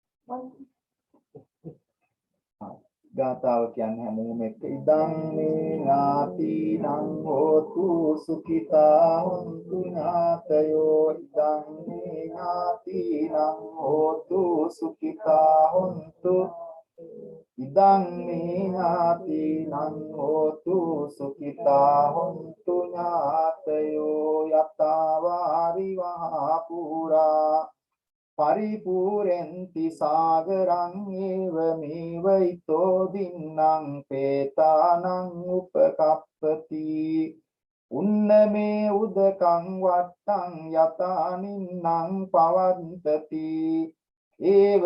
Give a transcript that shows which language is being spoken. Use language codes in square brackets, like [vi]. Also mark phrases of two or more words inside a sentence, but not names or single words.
[si] ගාතාව කියන්නේ හැමෝම එක්ක [pi] ඉදං මේ ඥාතිනං හෝතු සුඛිතා හොන්තු ඥාතයෝ ඉදං මේ ඥාතිනං හෝතු සුඛිතා හොන්තු ඉදං මේ ඥාතිනං හෝතු සුඛිතා හොන්තු ඥාතයෝ යතාවාරි වහා පුරා පරිපූර්ණන්ති සාගරං ඒව මේව ඊතෝ දින්නම් පේතානං උපකප්පති උන්නමේ උදකං වට්ටං යතානින්නම් පවන්තති ඒව